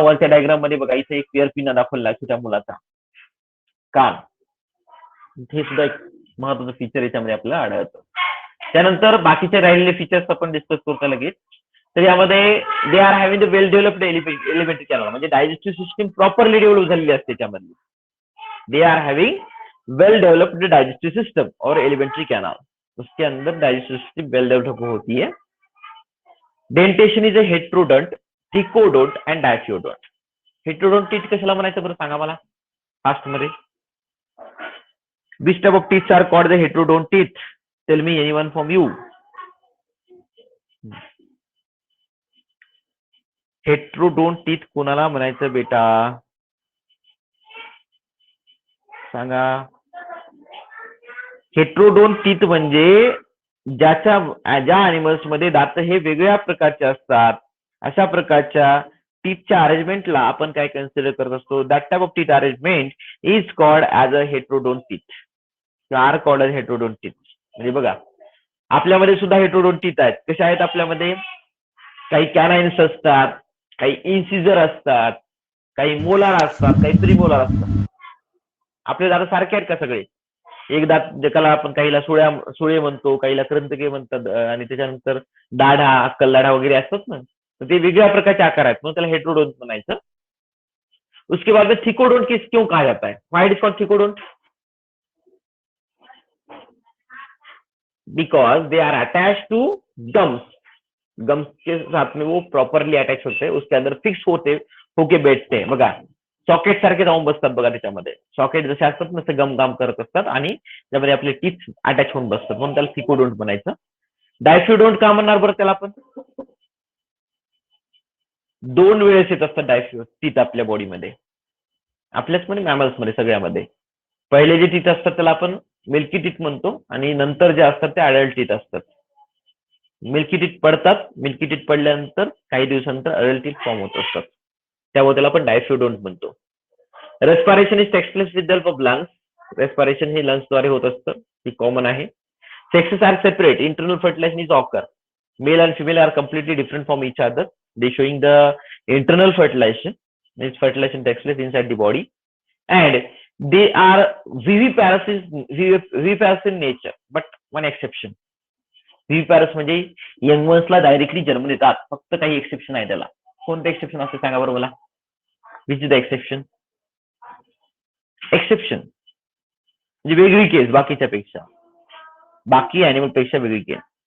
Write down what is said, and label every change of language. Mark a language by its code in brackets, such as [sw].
[mr] वरच्या डायग्राम मध्ये बघा, इथे एक इयर पिन्ना दाखवला छोट्या मुलाचा, कान. हे सुद्धा एक महत्वाचं फीचर याच्यामध्ये आपल्याला आढळतं. त्यानंतर बाकीचे राहिलेले फीचर्स आपण डिस्कस करतो लगेच. तर यामध्ये [en] they are having the well developed elementary canal, [mr] म्हणजे डायजेस्टिव्ह सिस्टीम प्रॉपरली डेव्हलप झालेली असते त्यामध्ये. [en] They are having well developed digestive system और elementary canal. [hi] उसके अंदर डाइजेस्टिव सिस्टम वेल डेवलप होती है. [en] Dentition is a heterodont, thecodont and diphyodont. [mr] Heterodont teeth कशाला म्हणायचं बरं सांगा मला फास्ट मध्ये. [en] Which type of teeth are called the heterodont teeth? Tell me anyone from you. [mr] Heterodont teeth कोणाला म्हणायचं बेटा सांगा. हेट्रोडोंट टीथ म्हणजे ज्या अॅनिमल्स मध्ये दात हे वेगळ्या प्रकारचे असतात, अशा प्रकारच्या टीथच्या अरेंजमेंटला आपण काय कन्सिडर करत असतो? [en] That type of teeth arrangement is called as a heterodont teeth. Are called as heterodont teeth. [mr] म्हणजे बघा आपल्यामध्ये सुद्धा हेट्रोडोंट टीथ आहेत. कशा आहेत आपल्यामध्ये? काही कॅनाइन्स असतात, काही इन्सिजर असतात, काही मोलार असतात, काही प्रीमोलार असतात. आपले दात सारखे आहेत का सगळे? एक दात ज्याला आपण काहीला सुळे म्हणतो, काहीला करंतके म्हणतात, आणि त्याच्यानंतर दाढा, अक्कल दाढा वगैरे असतात ना, तर ते वेगळ्या प्रकारचे आकार आहेत, मग त्याला हेट्रोडोंट म्हणायचं. [hi] उसके बाद में थिकोडोंट किस क्यों कहा जाता है? [en] Why it is called thecodont? Because they are attach to gums. [hi] Gums के साथ में वो प्रॉपरली अटैच होते, उसके अंदर फिक्स होके बैठते. [mr] बघा सॉकेट सारखे जाऊन बसतात बघा त्याच्यामध्ये. सॉकेट जसे असतात ना गम काम करत असतात आणि त्यामध्ये आपले टीथ अटॅच होऊन बसतात, म्हणून त्याला थिकोडोंट म्हणायचं. डायफिओडोंट का म्हणणार बरं त्याला आपण? 2 वेळेस येत असतात डायफिओ टीथ आपल्या बॉडीमध्ये, आपल्याच मध्ये मॅमल्स मध्ये सगळ्यामध्ये. पहिले जे टीथ असतात त्याला आपण मिल्की टीथ म्हणतो आणि नंतर जे असतात ते अडल्ट टीथ असतात. मिल्की टीथ पडतात, मिल्की टीथ पडल्यानंतर काही दिवसानंतर अडल्ट टीथ फॉर्म होत असतात, त्यामुळे त्याला आपण डायफिओडोंट म्हणतो. [en] Respiration is takes place with the help of lungs. [mr] Respiration हे लंग्स द्वारे होत असतं, ही कॉमन आहे. [en] Sexes are separate. Internal fertilization is occur. Male and female are completely different from each other. They showing the internal fertilization. This fertilization takes place inside the body, and they are viviparous in nature. But one exception. [mr] Viviparous म्हणजे young वन्सला directly जन्म देतात, फक्त काही exception आहे त्याला. कोणतं exception असतं सांगा बरं मला. [en] Which is the exception? [mr] Exception म्हणजे वेगळी केस बाकीच्या पेक्षा, बाकी अॅनिमल पेक्षा वेगळी केस.